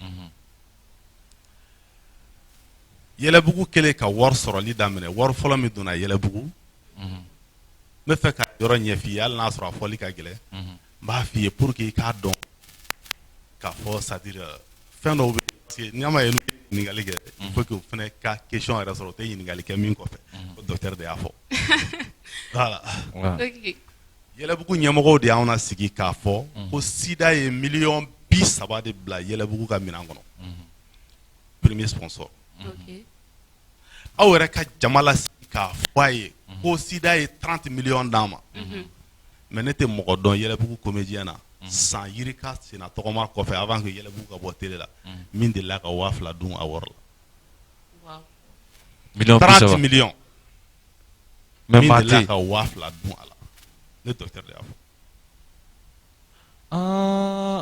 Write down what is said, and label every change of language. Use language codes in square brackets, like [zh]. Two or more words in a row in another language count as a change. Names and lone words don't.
[bm] Yɛlɛbugu kɛlen ka wari sɔrɔli daminɛ wari fɔlɔ min donna Yɛlɛbugu n bɛ fɛ ka yɔrɔ ɲɛf'i ye hali n'a sɔrɔ a fɔli ka gɛlɛn n b'a f'i ye [fr] pour que [bm] i k'a dɔn k'a fɔ [fr] c'est à dire [bm] fɛn dɔw bɛ parce que n'i ma ye n'u ye ɲininkali kɛ [fr] il faut que [bm] o fana ka question yɛrɛ sɔrɔ o tɛ ɲininkali kɛ min kɔfɛ o docteur de y'a fɔ voilà Yɛlɛbugu ɲɛmɔgɔw de y'anw lasigi k'a fɔ ko sida ye miliyɔn 30 de bila Yɛlɛbugu ka minɛn kɔnɔ [fr] premier sponsor [bm] aw yɛrɛ ka jama lasigi k'a fɔ a ye ko sida ye 30 millions d'an ma mais ne tɛ mɔgɔ dɔn Yɛlɛbugu comédien na san yirika senna tɔgɔma kɔfɛ [fr] avant que [bm] Yɛlɛbugu ka bɔ télé la min delila ka 2000 dun a wari la 30 millions min delila ka 2000 dun a la ne docteur de y'a fɔ